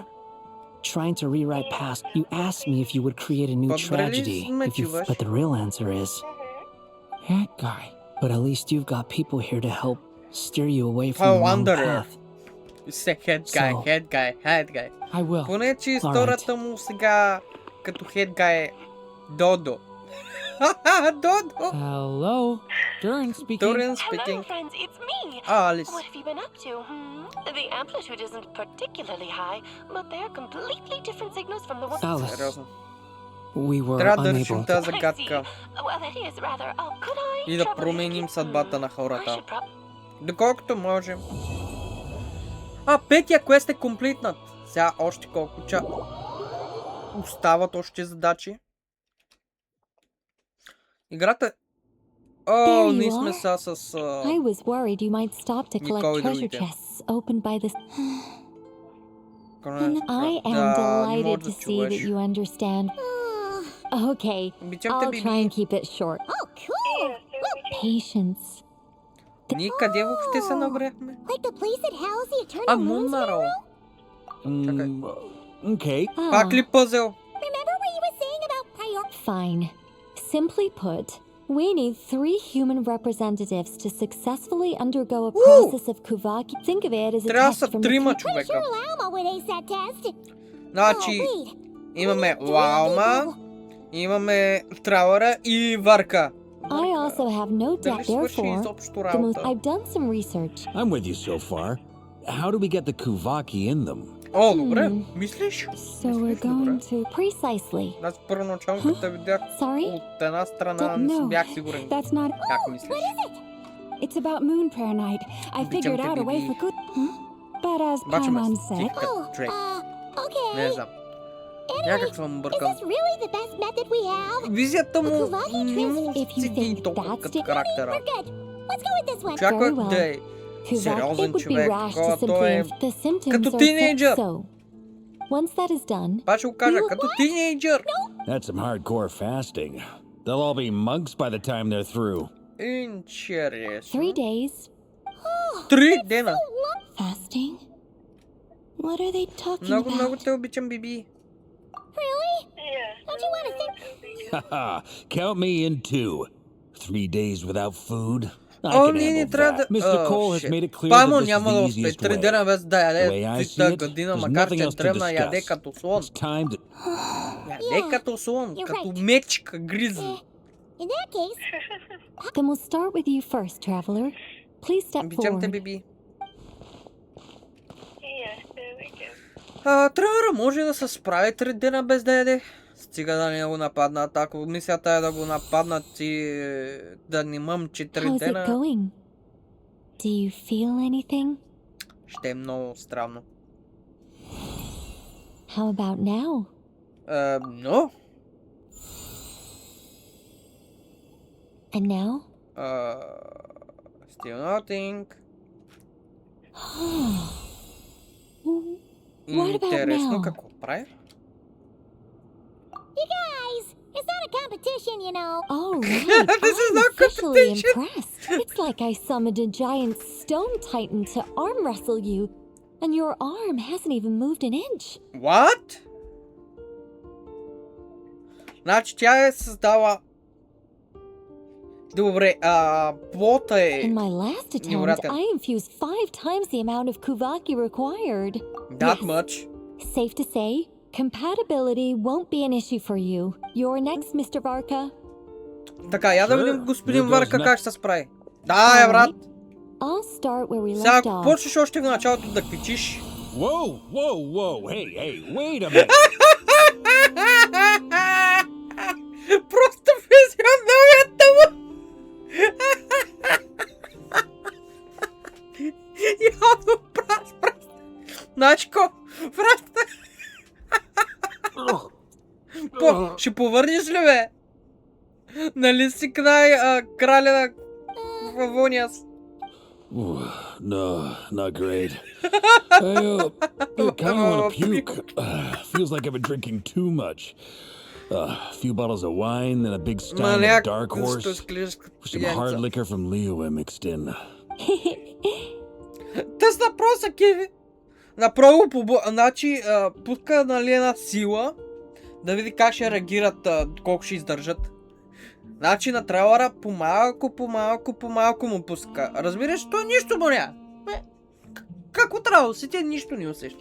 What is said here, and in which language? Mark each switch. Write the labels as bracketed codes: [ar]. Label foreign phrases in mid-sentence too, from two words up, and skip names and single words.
[en] are, trying to rewrite past. You asked me if you would create a new But tragedy, really, but the real answer is, That guy. but at least you've got people here to help steer you away from Oh, the wrong Wanderer. path. Се head guy, So- head guy. I will. [bg] Поне, че историята му сега като [en] head guy [bg] е Додо. Додо! [en] Hello. Durin speaking. Dorian Hello, speaking. friends, it's me. Alice. What have you been up to? The amplitude isn't particularly high, but they're completely different signals from the ones. Alice, [bg] Сериозно. [en] we were [bg] Трябва да решим [en] unable. [bg] тази [en] I see. [bg] загадка [en] Well, that is rather. Could I? [bg] и да [en] trouble you to [bg] променим [en] give- [bg] съдбата на [en] I [bg] хората. [en] should [bg] Доколкото можем. Петия квест е комплитнат. Сега още колко остават още задачи. Играта... [en] There you [bg] ние сме [en] are. [bg] сега с... [en] I was worried you might stop to collect Nicole treasure Druide. chests opened by this. [bg] Коне- [en] I am [bg] да, не [en] delighted [bg] можеш да [en] to see that [bg] чуваш. [en] you understand. Okay, [bg] Обичам те, [en] I'll try and [bg] Биби. [en] keep it short. Oh, cool! Patience. [bg] Ние къде въобще се набряхме? [en] Like the place that housed the Eternal Moons [bg] Мунмаро. [en] Mm, okay. [bg] Пак ли пъзел? [en] Remember what you were saying about prior... Fine. Simply put, we need 3 human representatives to successfully undergo a process of Kuvaki. Think of it as a [bg] Трябва да [en] test [bg] са [en] from the [bg] трима [en] Sure [bg] човека. [en] allow them with ASAT test. [bg] Значи, [en] wait. [bg] имаме Лаума, имаме Трауъра и Варка. [en] I also have no doubt, [bg] Дали свърши [en] therefore, [bg] изобщо [en] the most. [bg] работа? [en] I've done some research. I'm with you so far. How do we get the Kuvaki in them? [bg] О, добре, мислиш? [en] So we're going to. Precisely. [bg] Аз първоначално като те видях [en] Sorry? [bg] от една страна, не [en] No, [bg] си бях сигурен. [en] that's not. [bg] Как мислиш? [en] It's about Moon Prayer Night. I [bg] Обичам [en] figured [bg] те, [en] out a way [bg] Биби. [en] for good. But as [bg] Обаче ме [en] Paimon [bg] стих [en] said, [bg] като Дрейк. [en] Okay. [bg] Не знам. Някак съм [en] Is [bg] бъркан. [en] this really the best method we have? [bg] Визията му [en] Kuvaki [bg] не му [en] twins, if you [bg] седи [en] think [bg] толкова [en] that's [bg] като [en] it- [bg] характера. [en] We're good. Let's go with this one. [bg] Очаквах [en] Very well. [bg] да е [en] Kuvak, [bg] сериозен [en] it would be [bg] човек, [en] rash to [bg] такова той [en] simply [bg] е... [en] the symptoms [bg] като [en] are [bg] тинейджър. [en] so. Once that is done, [bg] Пак ще го кажа, като тинейджър. [en] That's some hardcore fasting. They'll all be monks by the time they're through. [bg] Интересно. [en] 3 days. [bg] 3 дена. [en] Fasting? What are they talking [bg] Много, [en] about? [bg] много те обичам, Биби. [en] Really? Yes. Don't you want to think? Haha, count me in 2. 3 days without food? I [bg] О, [en] can [bg] ние не [en] handle [bg] трябва [en] that. [bg] да... [en] Mr. [bg] О, [en] Cole has shit. made it clear [bg] Паймон [en] that this is [bg] няма да [en] the [bg] успее. [en] easiest [bg] 3 [en] way. [bg] дена без да [en] The [bg] яде [en] way I see [bg] цялата [en] it, [bg] година, [en] there's [bg] макар [en] nothing [bg] че е [en] else to [bg] древна, яде [en] discuss. [bg] като слон. [en] It's time to... [bg] Яде като слон, [en] You're [bg] като [en] right. [bg] мечка гризи. [en] In that case, Then we'll start with you first, traveler. Please step [bg] Обичам те, [en] forward. [bg] Биби. [en] Yes, there we go. [bg] Трауъра може да се справи 3 дена без да яде. Стига да не го нападнат. Ако мисията е да го нападнат и да не мъмчи 3 [en] How's it [bg] дена, [en] going? Do you feel anything? [bg] ще е много странно. [en] How about now? [bg] Но, [en] And now? still nothing. What about [bg] Интересно [en] now? [bg] какво прави? [en] you guys, it's not a competition, you know. All right, This is I'm not officially competition. impressed. It's like I summoned a giant stone titan to arm wrestle you, and your arm hasn't even moved an inch. What? [bg] Значи тя е създала... Добре, плота е... [en] In my last attempt, [bg] Невероятен. [en] I infused 5 times the amount of Kuvaki required. That Yes. much. Safe to say, Compatibility won't be an issue for you. You're next, Mr. Varka. [bg] Така, я да [en] Sure. [bg] видим господин [en] Here goes [bg] Варка [en] nothing. [bg] как ще се справи. Да, брат. [en] I'll start where we [bg] Сега, [en] left [bg] ако [en] off. [bg] почнеш още в началото да квичиш... [en] Whoa, whoa, whoa. Hey, wait a minute. [bg] Просто физиономията му! Явно брат. Начко, брат. Ще повърнеш ли, бе? Нали си краля на Фавониас? [en] No, not great. I kind of want to puke. Feels like I've been drinking too much. A few bottles of wine, then a big stein of Dark Horse. Some hard liquor from Liyue mixed in. [bg] Тъс въпроса, Кеви. Направо значи пуска, нали, една сила, да види как ще реагират, колко ще издържат. Значи на трейлера по-малко му пуска. Разбираш, той нищо му няма. Как от работа ти нищо не усеща.